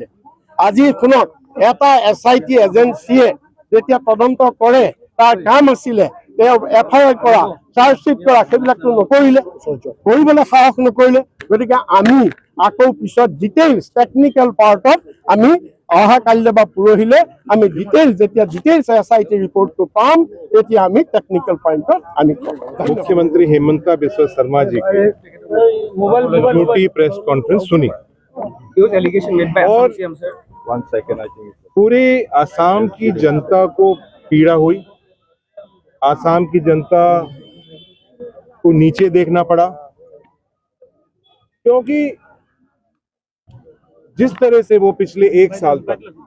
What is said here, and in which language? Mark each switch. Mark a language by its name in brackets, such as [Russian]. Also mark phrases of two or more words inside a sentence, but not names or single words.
[Assamese] আজি শুনক, এটা SIT এজেঞ্চিয়ে যেতিয়া তদন্ত কৰে, তাৰ কাম আছিলে তেওঁ FIR কৰা, চাৰ্জশ্বিট কৰা, সেইবিলাকতো নকৰিলে, কৰিবলৈ সাহস নকৰিলে। গতিকে আমি আকৌ পিছত [English] details technical [Assamese] পাৰ্টত আমি অহাকালিলৈ বা পৰহিলৈ আমি যেতিয়া ডিটেইলছ SIT ৰিপৰ্টটো পাম, তেতিয়া আমি টেকনিকেল পইণ্টত আমি ক'ম। [Hindi] मुख्यमंत्री हेमंता बिस्वा शर्मा जी की झूठी [English] press conference [Hindi] सुनी और [English] One second, I think. [Hindi] पूरे आसाम की जनता को पीड़ा हुई। आसाम की जनता को नीचे देखना पड़ा, क्योंकि जिस तरह से वो पिछले 1 साल तक